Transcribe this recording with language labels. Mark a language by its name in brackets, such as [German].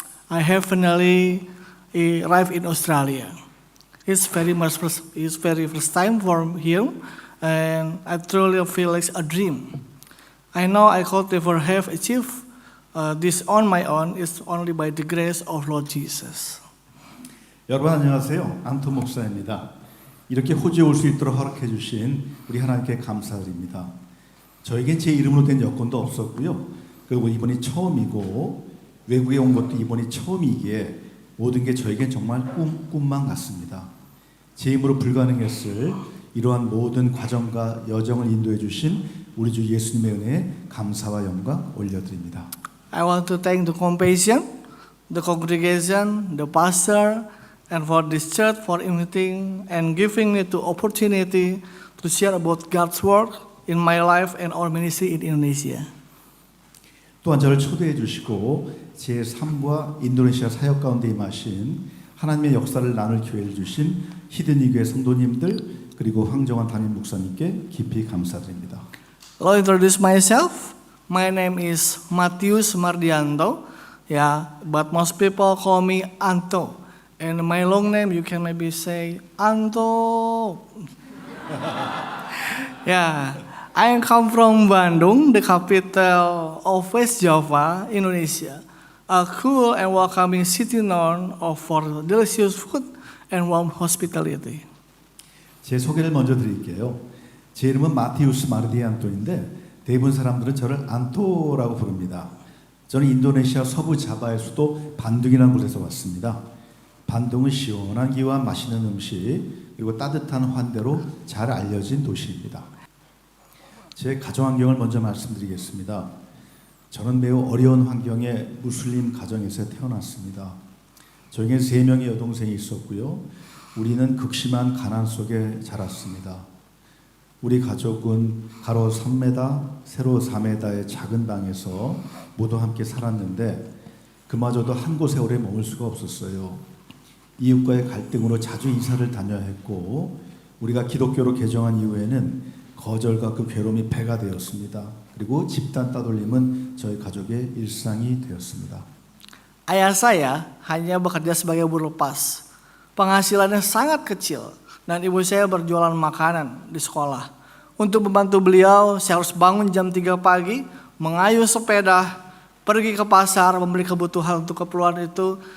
[English] I have finally arrived in Australia. It's very first time for here, and I truly feel like a dream. I know I could never have achieved this on my own. It's only by the grace of Lord Jesus. [Korean] 여러분 안녕하세요. 안토 목사입니다. 이렇게 호주에 올 수 있도록 허락해 주신 우리 하나님께 감사드립니다. 저에겐 제 이름으로 된 여건도 없었고요. 그리고 이번이 처음이고 외국에 온 것도 이번이 처음이기에 모든 게 저에겐 정말 꿈만 같습니다. 제 힘으로 불가능했을 이러한 모든 과정과 여정을 인도해 주신 우리 주 예수님의 은혜에 감사와 영광 올려드립니다. [English] I want to thank the compassion, the congregation, the pastor, and for this church for inviting and giving me the opportunity to share about God's work in my life and our ministry in Indonesia. [Korean] 또한 저를 초대해 주시고 제 삶과 인도네시아 사역 가운데 임하신 하나님의 역사를 나눌 기회를 주신 히든이 교회 성도님들 그리고 황정환 담임 목사님께 깊이 감사드립니다. [English] I'll introduce myself. My name is Matius Mardianto. Yeah, but most people call me Anto. And my long name you can maybe say Anto. Yeah, I come from Bandung, the capital of West Java, Indonesia. A cool and welcoming city known for delicious food and warm hospitality. [Korean] 제 소개를 먼저 드릴게요. 제 이름은 마티우스 마르디안토인데 대부분 사람들은 저를 안토라고 부릅니다. 저는 인도네시아 서부 자바의 수도 반둥이라는 곳에서 왔습니다. 반둥은 시원한 기와 맛있는 음식 그리고 따뜻한 환대로 잘 알려진 도시입니다. 제 가정 환경을 먼저 말씀드리겠습니다. 저는 매우 어려운 환경의 무슬림 가정에서 태어났습니다. 저에겐 3명의 여동생이 있었고요. 우리는 극심한 가난 속에 자랐습니다. 우리 가족은 가로 3m, 세로 4m의 작은 방에서 모두 함께 살았는데 그마저도 한 곳에 오래 머물 수가 없었어요. 이웃과의 갈등으로 자주 이사를 다녀야 했고 우리가 기독교로 개종한 이후에는 거절과 그 괴로움이 배가 되었습니다. 그리고 집단 따돌림은 저희 가족의 일상이 되었습니다. [Indonesian] Ayah saya hanya bekerja sebagai buruh lepas. Penghasilannya sangat kecil dan ibu saya berjualan makanan di sekolah. Untuk membantu beliau, saya harus bangun jam 3 pagi, mengayuh sepeda, pergi ke pasar, membeli kebutuhan untuk keperluan itu.